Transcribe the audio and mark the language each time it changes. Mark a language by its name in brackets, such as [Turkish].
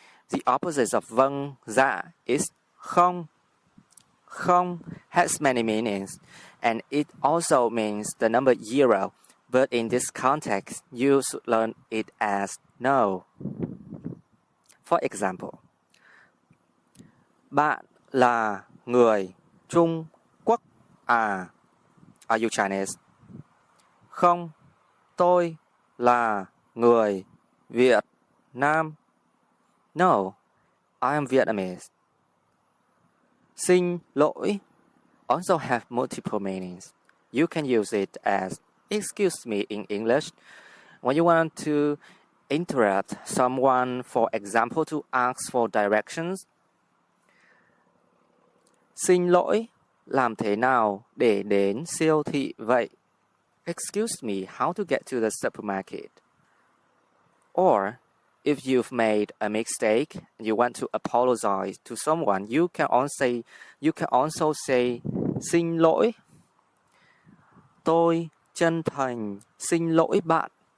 [English] The opposite of vâng, dạ is không. Không has many meanings, and it also means the number 0, but in this context, you should learn it as no. For example, [Vietnamese] bạn là người Trung Quốc à? [English] Are you Chinese? [Vietnamese] Không, tôi là người Việt Nam. [English] No, I am Vietnamese. Xin lỗi also have multiple meanings. You can use it as excuse me in English when you want to interrupt someone, for example, to ask for directions. [Vietnamese] Xin lỗi, làm thế nào để đến siêu thị vậy? [English] Excuse me, how to get to the supermarket? Or, if you've made a mistake and you want to apologize to someone, you can also say xin lỗi. [Vietnamese] Tôi chân thành xin lỗi bạn.